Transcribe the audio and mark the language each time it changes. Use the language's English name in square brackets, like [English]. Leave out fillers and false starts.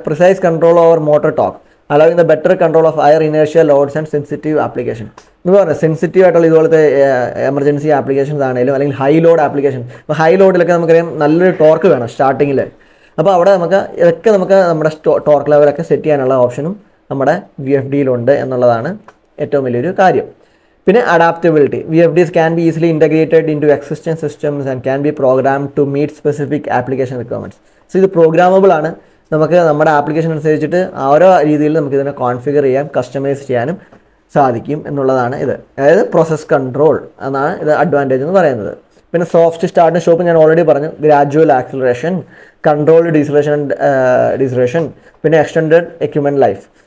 [English] Precise control over motor torque, allowing the better control of higher inertia loads and sensitive application. [Malayalam] എന്ന് പറഞ്ഞാൽ sensitive ആയിട്ടുള്ള ഇതുപോലത്തെ emergency applications ആണെങ്കിലും അല്ലെങ്കിൽ high load application. അപ്പോൾ high ലോഡിലൊക്കെ നമുക്കറിയാം നല്ലൊരു ടോർക്ക് വേണം സ്റ്റാർട്ടിങ്ങിൽ. അപ്പോൾ അവിടെ ഇതൊക്കെ നമുക്ക് നമ്മുടെ ടോർക്ക് ലെവലൊക്കെ സെറ്റ് ചെയ്യാനുള്ള ഓപ്ഷനും നമ്മുടെ VFDയിലുണ്ട് എന്നുള്ളതാണ് ഏറ്റവും വലിയൊരു കാര്യം. പിന്നെ adaptability. [English] VFDs can be easily integrated into existing systems and can be programmed to meet specific application requirements. [Malayalam] So ഇത് പ്രോഗ്രാമബിൾ ആണ്. നമുക്ക് നമ്മുടെ ആപ്ലിക്കേഷൻ അനുസരിച്ചിട്ട് ഓരോ രീതിയിൽ നമുക്ക് ഇതിനെ കോൺഫിഗർ ചെയ്യാം, കസ്റ്റമൈസ് ചെയ്യാനും സാധിക്കും എന്നുള്ളതാണ് ഇത്. അതായത് പ്രോസസ് കൺട്രോൾ എന്നാണ് ഇത് അഡ്വാൻറ്റേജ് എന്ന് പറയുന്നത്. പിന്നെ സോഫ്റ്റ് സ്റ്റാർട്ടിംഗ് സ്റ്റോപ്പ് ഞാൻ ഓൾറെഡി പറഞ്ഞു. ഗ്രാജുവൽ ആക്സിലറേഷൻ, കൺട്രോൾഡ് ഡീസലേഷൻ, പിന്നെ എക്സ്റ്റൻഡഡ് എക്യുപ്മെൻറ്റ് ലൈഫ്.